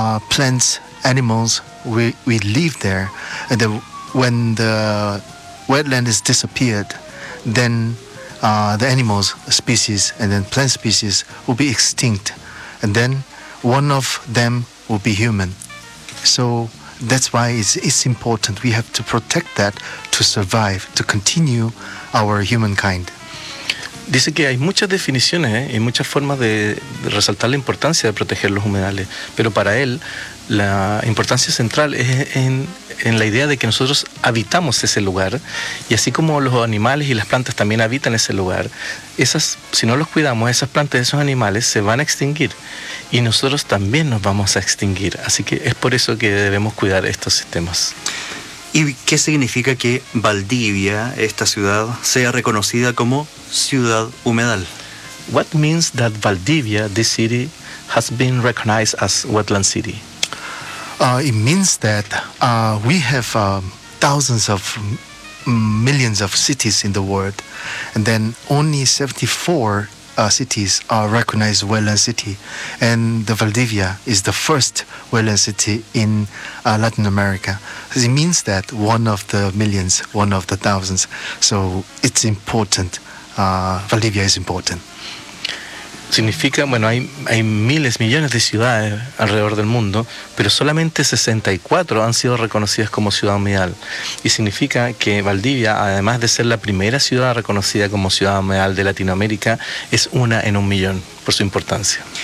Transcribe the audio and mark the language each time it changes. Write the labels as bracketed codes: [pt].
[en] Plants, animals, we live there. And the, when the wetland is disappeared, then the animals, species, and then plant species will be extinct. And then one of them will be human. So that's why it's important. We have to protect that to survive, to continue our humankind. [es] Dice que hay muchas definiciones y muchas formas de resaltar la importancia de proteger los humedales. Pero para él, la importancia central es en la idea de que nosotros habitamos ese lugar, y así como los animales y las plantas también habitan ese lugar, esas, si no los cuidamos, esas plantas, esos animales se van a extinguir y nosotros también nos vamos a extinguir. Así que es por eso que debemos cuidar estos sistemas. ¿Y qué significa que Valdivia, esta ciudad, sea reconocida como ciudad humedal? [en] What means that Valdivia, this city, has been recognized as wetland city? It means that we have thousands of millions of cities in the world, and then only 74 cities are recognized wetland city, and the Valdivia is the first wetland city in Latin America. So it means that one of the millions, one of the thousands, so it's important. Valdivia is important. [es] Significa, bueno, hay miles, millones de ciudades alrededor del mundo, pero solamente 64 han sido reconocidas como ciudad humedal. Y significa que Valdivia, además de ser la primera ciudad reconocida como ciudad humedal de Latinoamérica, es una en un millón por su importancia.